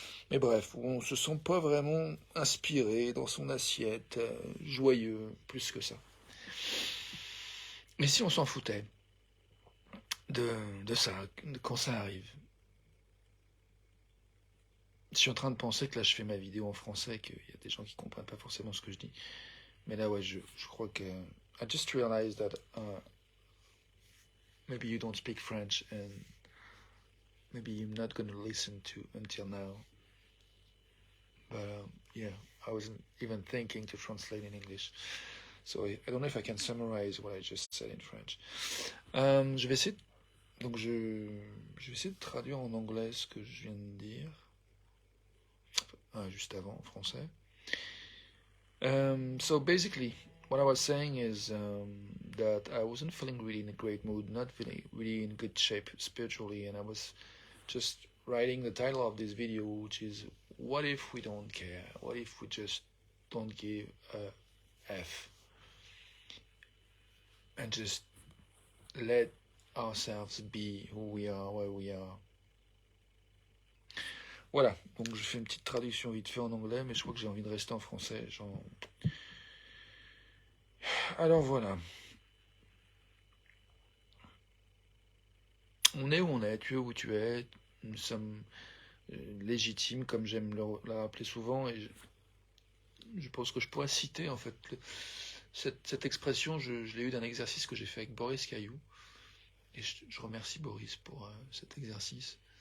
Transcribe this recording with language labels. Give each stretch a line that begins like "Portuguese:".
French: Mais bref, où on se sent pas vraiment inspiré dans son assiette, joyeux, plus que ça. Mais si on s'en foutait de ça, quand ça arrive, je suis en train de penser que là je fais ma vidéo en français, qu'il y a des gens qui comprennent pas forcément ce que je dis. Mais là ouais, je crois que
English: I just realized that maybe you don't speak French and maybe you're not going to listen to until now. But yeah, I wasn't even thinking to translate in English. So I don't know if I can summarize what I just said in French.
French: Je vais essayer donc je vais essayer de traduire en anglais ce que je viens de dire juste avant en français.
English: So basically, what I was saying is that I wasn't feeling really in a great mood, not feeling really in good shape spiritually, and I was just writing the title of this video, which is "What if we don't care? What if we just don't give a F and just let ourselves be who we are, where we are?"
French: Voilà, donc je fais une petite traduction vite fait en anglais, mais je crois que j'ai envie de rester en français. Alors voilà. On est où on est, tu es où tu es, nous sommes légitimes, comme j'aime le rappeler souvent, et je pense que je pourrais citer en fait cette expression, je l'ai eue d'un exercice que j'ai fait avec Boris Caillou, et je remercie Boris pour cet exercice.